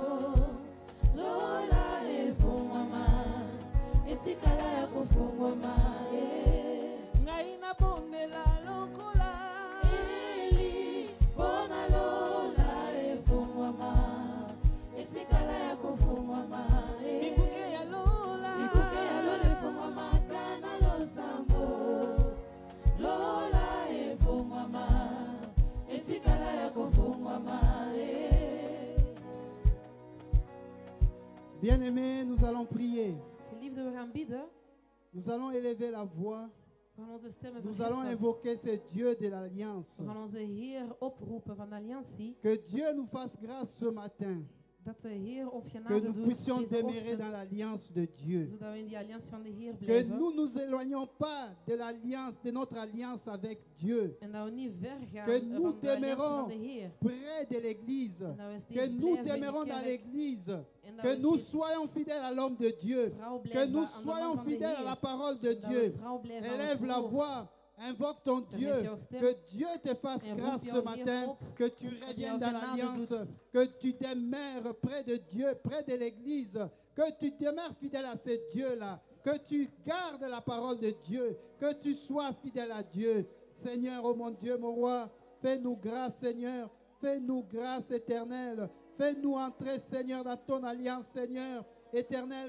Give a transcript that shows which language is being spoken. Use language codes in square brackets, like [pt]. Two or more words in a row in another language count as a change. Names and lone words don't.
[ln] lola efongwama etikala ya kofongwama ngai nabondela lokola eli mpona lola efongwama etikala ya kofongwama bikuke ya lola efongwama kana losambo lola efongwama etikala ya kofongwama [fr] Bien-aimés, nous allons prier. [nl] Geliefden, we gaan bidden. [fr] Nous allons élever la voix. [nl] We gaan onze stemmen [fr] Nous allons [nl] verheffen. [fr] invoquer ce Dieu de l'Alliance. [nl] We gaan onze Heer oproepen van de alliantie. [fr] Que Dieu nous fasse grâce ce matin. [nl] Dat de Heer ons [fr] Que [nl] genade [fr] nous [nl] doet [fr] puissions [nl] deze [fr] demeurer dans [nl] ochtend. [fr] l'Alliance de Dieu. [nl] Zodat we in die alliantie van de Heer [fr] Que [nl] blijven. [fr] nous nous éloignons pas de l'alliance, de notre alliance avec Dieu. [nl] En dat we niet ver gaan [fr] Que nous [nl] van de alliantie [fr] demeurons [nl] van de Heer. [fr] près de l'Église. [nl] En dat we [fr] Que [nl] steeds [fr] nous [nl] blijven in [fr] demeurons [nl] de [fr] dans [nl] kerk. [fr] l'Église. [nl] En dat [fr] Que [nl] we [fr] nous [nl] steeds [fr] soyons fidèles à l'homme de Dieu. [nl] trouw [fr] Que [nl] blijven [fr] nous [nl] aan de man [fr] soyons [nl] van de [fr] fidèles à la [nl] Heer. [fr] parole de [nl] Dat we [fr] Dieu. [nl] trouw blijven aan het [fr] Élève la [nl] woord. [fr] voix. Invoque ton Dieu. [nl] Verhef jouw stem. [fr] Que Dieu te fasse [nl] En [fr] grâce [nl] roep [fr] ce [nl] jouw Heer [fr] matin. [nl] op. [fr] Que tu [nl] Dat [fr] reviennes [nl] jouw [fr] dans [nl] genade [fr] l'alliance. [nl] doet. [fr] Que tu demeures près de Dieu, près de l'Église. Que tu demeures fidèle à ce Dieu-là. Que tu gardes la parole de Dieu. Que tu sois fidèle à Dieu. Seigneur, oh mon Dieu, mon roi, fais-nous grâce, Seigneur. Fais-nous grâce éternelle. Fais-nous entrer, Seigneur, dans ton alliance, Seigneur éternel.